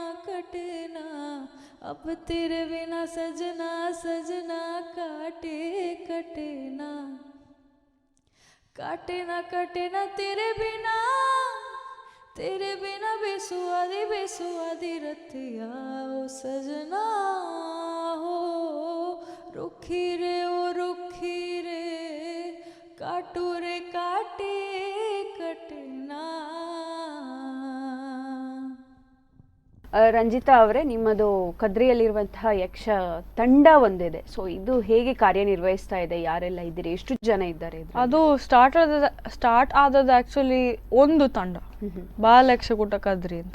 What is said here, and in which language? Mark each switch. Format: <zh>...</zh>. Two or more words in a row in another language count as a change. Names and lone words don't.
<hi>अब तेरे बिना सजना सजना काटे कटे ना काटे ना तेरे बिना बेसुआदी रतिया ओ सजना हो रुखी रे काटू रे काटे कटना</hi> <kn>ರಂಜಿತಾ ಅವರೇ, ನಿಮ್ಮದು ಕದ್ರಿಯಲ್ಲಿರುವಂತಹ ಯಕ್ಷ ತಂಡ ಒಂದಿದೆ. ಸೊ ಇದು ಹೇಗೆ ಕಾರ್ಯನಿರ್ವಹಿಸ್ತಾ ಇದೆ? ಯಾರೆಲ್ಲ ಇದ್ದೀರಿ? ಎಷ್ಟು ಜನ ಇದ್ದಾರೆ? ಅದು ಸ್ಟಾರ್ಟ್ ಆದದ್ದು ಆ್ಯಕ್ಚುಲಿ ಒಂದು ತಂಡ, ಬಾಲಯಕ್ಷಕೂಟ ಕದ್ರಿ ಅಂತ.</kn>